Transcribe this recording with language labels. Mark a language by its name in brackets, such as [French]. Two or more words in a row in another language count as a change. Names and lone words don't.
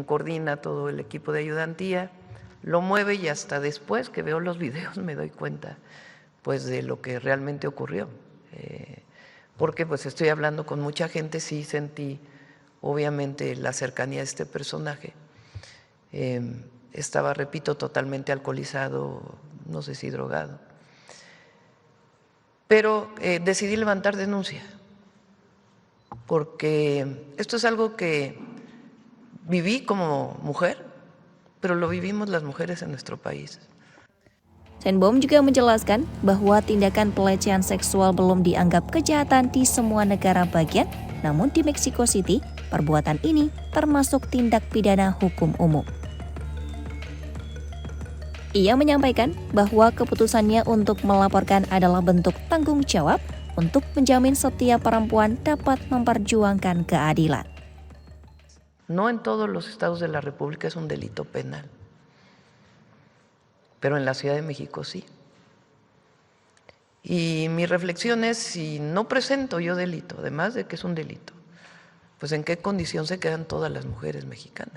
[Spanish] coordina todo el equipo de ayudantía, lo mueve y hasta después que veo los videos me doy cuenta pues de lo que realmente ocurrió, porque pues estoy hablando con mucha gente, sí sentí obviamente la cercanía de este personaje, estaba, repito, totalmente alcoholizado, no sé si drogado, pero decidí levantar denuncia, porque esto es algo que viví como mujer, pero lo vivimos las mujeres en nuestro país. [Indonesian] Sheinbaum juga menjelaskan bahwa tindakan pelecehan seksual belum dianggap kejahatan di semua negara bagian, namun di Mexico City, perbuatan ini termasuk tindak pidana hukum umum. Ia menyampaikan bahwa keputusannya untuk melaporkan adalah bentuk tanggung jawab untuk menjamin setiap perempuan dapat memperjuangkan keadilan. [Spanish] No en todos los estados de la República es un delito penal, pero en la Ciudad de México sí. Y mi reflexión es, si no presento yo delito, además de que es un delito, pues en qué condición se quedan todas las mujeres mexicanas.